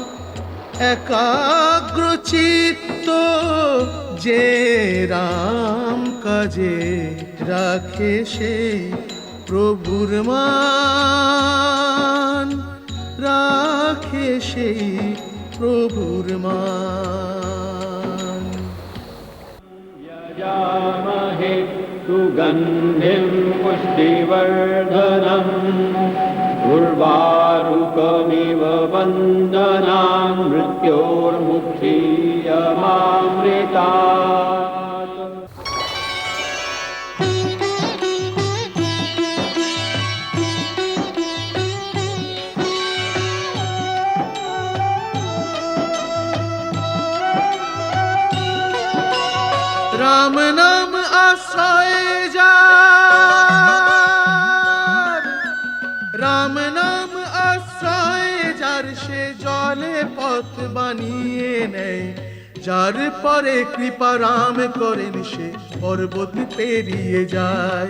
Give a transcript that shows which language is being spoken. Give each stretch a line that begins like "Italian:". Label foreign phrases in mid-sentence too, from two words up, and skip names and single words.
Bangla: একাগ্র চিত্ত যে রাম কাজে রাখে সেই প্রভুর মান। রাখে সেই প্রভুর মান।
Sanskrit: यजामहे सुगन्धिं पुष्टिवर्धनम् उर्वारुकमिव वन्दनान् मृत्योर्मुक्षीयमामृतात्।
Bangla: রাম নাম আশ্রয় যার। রাম নাম আশ্রয় যার সে জলে পথ বানিয়ে নেয়। যার পরে কৃপা রাম করেন সে পর্বত পেরিয়ে যায়।